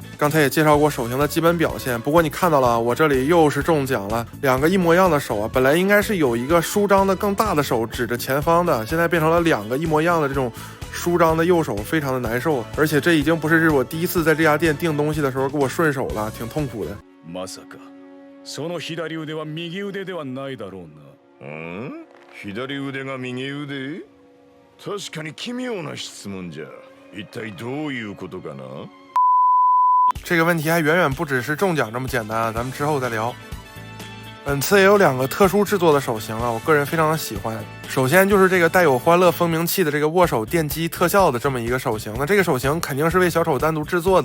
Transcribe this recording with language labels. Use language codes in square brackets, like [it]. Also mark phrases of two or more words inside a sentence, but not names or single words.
[zh] 刚才也介绍过手型的基本表现，不过你看到了，我这里又是中奖了，2个一模一样的手啊，本来应该是有一个舒张的更大的手指着前方的，现在变成了2个一模一样的这种舒张的右手，非常的难受。而且这已经不是我第一次在这家店订东西的时候给我顺手了，挺痛苦的。 [ja] まさかその左腕は右腕ではないだろうな。左腕が右腕？確かに奇妙な質問じゃ。一体どういうことかな？ [zh] 这个问题还远远不只是中奖这么简单啊，咱们之后再聊。本次也有2个特殊制作的手型啊，我个人非常的喜欢。首先就是这个带有欢乐蜂鸣器的这个握手电击特效的这么一个手型，那这个手型肯定是为小丑单独制作的。